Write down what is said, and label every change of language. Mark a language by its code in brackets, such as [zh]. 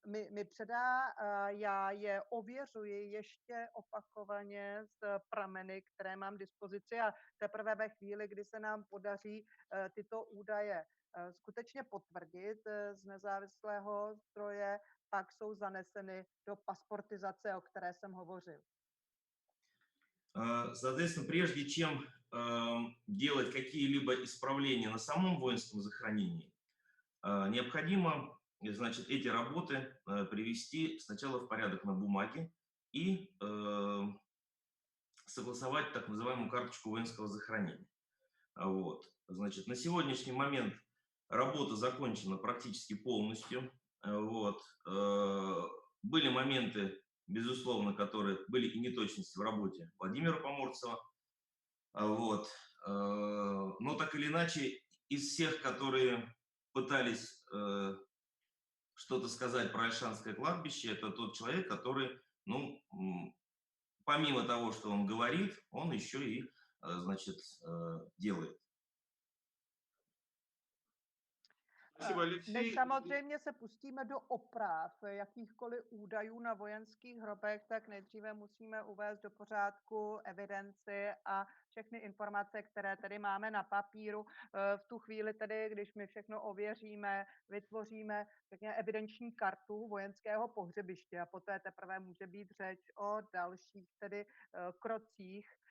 [cs] mi předá, já je ověřuji ještě opakovaně z prameny, které mám k dispozici, a teprve ve chvíli, kdy se nám podaří tyto údaje skutečně potvrdit z nezávislého zdroje, pak jsou zaneseny do pasportizace, o které jsem hovořil. [ru] Соответственно, прежде чем делать какие-либо исправления на самом воинском захоронении, необходимо, значит, эти работы привести сначала в порядок на бумаге и согласовать так называемую карточку воинского захоронения. Вот. Значит, на сегодняшний момент работа закончена практически полностью. Вот. Были моменты, безусловно, которые были и неточности в работе Владимира Поморцева. Вот. Но так или иначе, из всех, которые пытались что-то сказать про Ольшанское кладбище, это тот человек, который, ну, помимо того, что он говорит, он еще и, значит, делает. Спасибо, Алексей. [cs] Než samozřejmě se pustíme do oprav jakýchkoliv údajů na vojenských hrobech, tak nejdříve musíme uvést do pořádku evidenci a všechny informace, které tedy máme na papíru. V tu chvíli tedy, když my všechno ověříme, vytvoříme řekněme, evidenční kartu vojenského pohřebiště a poté teprve může být řeč o dalších tedy krocích.